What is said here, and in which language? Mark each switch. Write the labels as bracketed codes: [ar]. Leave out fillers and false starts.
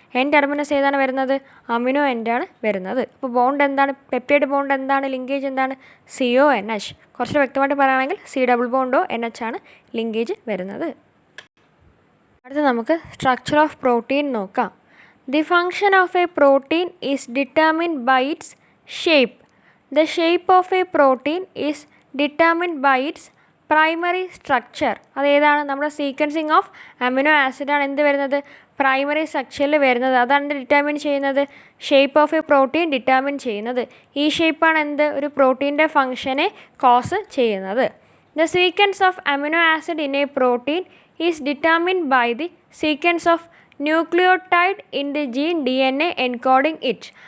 [ml] N terminus ഏതാണ് വരുന്നത്? Amino എൻഡാണ് വരുന്നത്. അപ്പോൾ ബോണ്ട് എന്താണ്? പെപ്റ്റൈഡ് ബോണ്ട് എന്താണ്? ലിങ്കേജ് എന്താണ്? CONH. കുറച്ച് വ്യക്തമായിട്ട് പറയുകയാണെങ്കിൽ C ഡബിൾ ബോണ്ടോ NH ആണ് ലിങ്കേജ് വരുന്നത്. അടുത്ത നമുക്ക് സ്ട്രക്ചർ ഓഫ് പ്രോട്ടീൻ നോക്കാം. [en] The function of a protein is determined by its shape. The shape of a protein is determined by its [ml] primary structure അതേതാണ്? നമ്മുടെ സീക്വൻസിങ് ഓഫ് അമിനോ ആസിഡാണ് എന്ത് വരുന്നത്? Primary സ്ട്രക്ചറിൽ വരുന്നത്. അതാണ് ഡിറ്റർമിൻ ചെയ്യുന്നത്, [en] shape of a protein [ml] determine ചെയ്യുന്നത്. ഈ ഷേപ്പാണ് എന്ത്? ഒരു പ്രോട്ടീൻ്റെ ഫങ്ഷനെ കോസ് ചെയ്യുന്നത്. [en] The sequence of amino acid in a protein is determined by the sequence of nucleotide in the gene DNA encoding it.